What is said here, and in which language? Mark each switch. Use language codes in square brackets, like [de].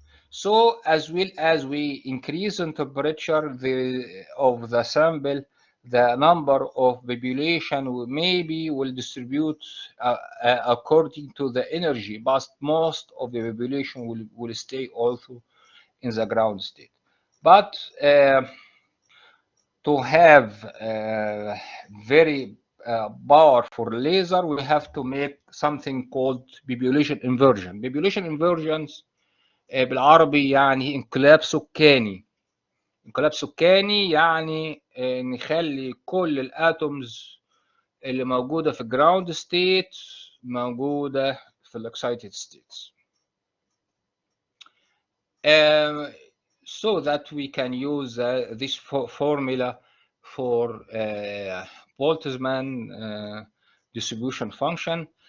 [en] So as well as we increase in temperature of the sample, the number of population maybe will distribute according to the energy, but most of the population will stay also in the ground state. But to have very powerful laser, we have to make something called population inversion. Population inversions [ar] بالعربي يعني انقلاب سكاني. انقلاب سكاني يعني نخلي كل الاتومز اللي موجوده في الجراوند ستيت موجودة في ال [en] excited states. So that we can use this formula for Boltzmann distribution function.